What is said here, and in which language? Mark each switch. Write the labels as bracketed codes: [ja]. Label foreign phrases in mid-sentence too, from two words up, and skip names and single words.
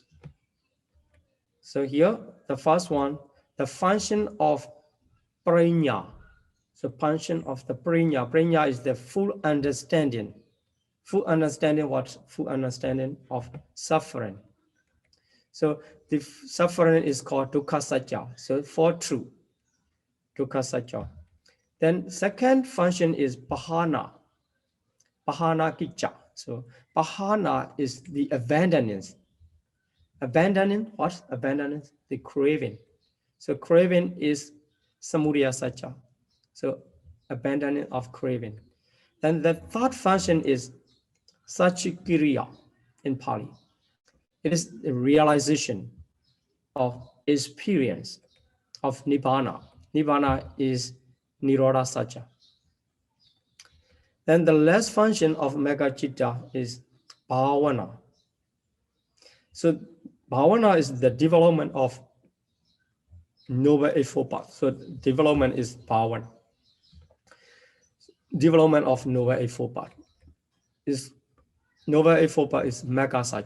[en] So here, the first one, the function of paññā. So function of the paññā. Paññā is the full understanding. Full understanding what? Full understanding of suffering. So the suffering is called [pi] dukkha satya. [en] So 4 truth. [pi] Dukkha satya. [en] Then second function is pahana. [pi] Pahana kicca. [en] So pahana is the abandonance. Abandoning what? Abandoning the craving. So craving is [pi] samudaya satya. [en] So abandoning of craving. Then the third function is sachikiriya in Pali. It is the realization of experience of nibbana. Nibbana is [pi] nirodha satya. [en] Then the last function of [pi] mega citta [en] is bhavana. So bhavana is the development of Noble Eightfold Path. So development is bhavana. Development of Noble Eightfold Path is Noble Eightfold Path is [pi] mega satya.